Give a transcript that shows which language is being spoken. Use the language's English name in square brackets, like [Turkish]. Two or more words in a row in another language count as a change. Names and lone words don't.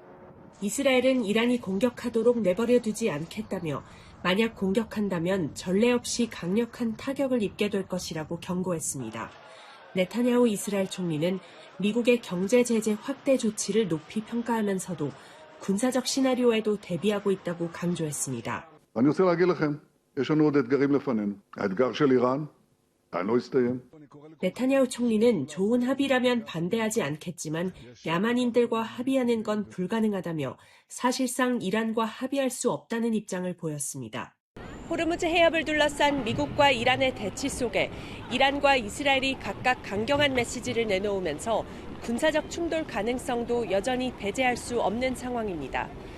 [Korean] 이스라엘은 이란이 공격하도록 내버려 두지 않겠다며 만약 공격한다면 전례 없이 강력한 타격을 입게 될 것이라고 경고했습니다. 네타냐후 이스라엘 총리는 미국의 경제 제재 확대 조치를 높이 평가하면서도 군사적 시나리오에도 대비하고 있다고 강조했습니다. [Hebrew] אני רוצה להגיד לכם, יש לנו עוד אתגרים לפנינו. האתגר של איראן, לא הסתיים. [Korean] 네타냐후 총리는 좋은 합의라면 반대하지 않겠지만 야만인들과 합의하는 건 불가능하다며 사실상 이란과 합의할 수 없다는 입장을 보였습니다. 호르무즈 해협을 둘러싼 미국과 이란의 대치 속에 이란과 이스라엘이 각각 강경한 메시지를 내놓으면서 군사적 충돌 가능성도 여전히 배제할 수 없는 상황입니다.